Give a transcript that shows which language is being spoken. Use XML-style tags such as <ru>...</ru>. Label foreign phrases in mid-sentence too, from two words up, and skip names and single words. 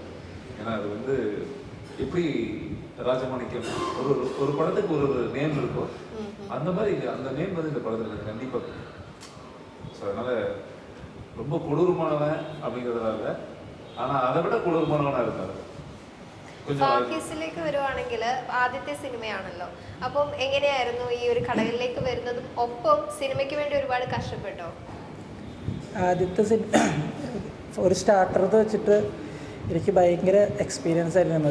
<ta>ஏன்னா அது வந்து எப்படி ராஜமாணிக்கம் ஒரு படத்துக்கு ஒரு நேம் இருக்கும், அந்த மாதிரி அந்த நேம் வந்து இந்த படத்தில் கண்டிப்பாக. ஸோ அதனால் ரொம்ப கொடூரமானவன் அப்படிங்கிறதுனால, ஆனால் அதை விட கொடூரமானவனாக இருக்காது.</ta> <ml>ഫാക്കീസിലേക്ക് വരുവാണെങ്കിൽ ആദ്യത്തെ സിനിമയാണല്ലോ, അപ്പം എങ്ങനെയായിരുന്നു ഈ ഒരു കടകളിലേക്ക് വരുന്നതും ഒപ്പം സിനിമയ്ക്ക് വേണ്ടി ഒരുപാട് കഷ്ടപ്പെട്ടോ? ആദ്യത്തെ ഒരു സ്റ്റാർട്ടർ വെച്ചിട്ട് എനിക്ക് ഭയങ്കര എക്സ്പീരിയൻസ് ആയിരുന്നു.</ml>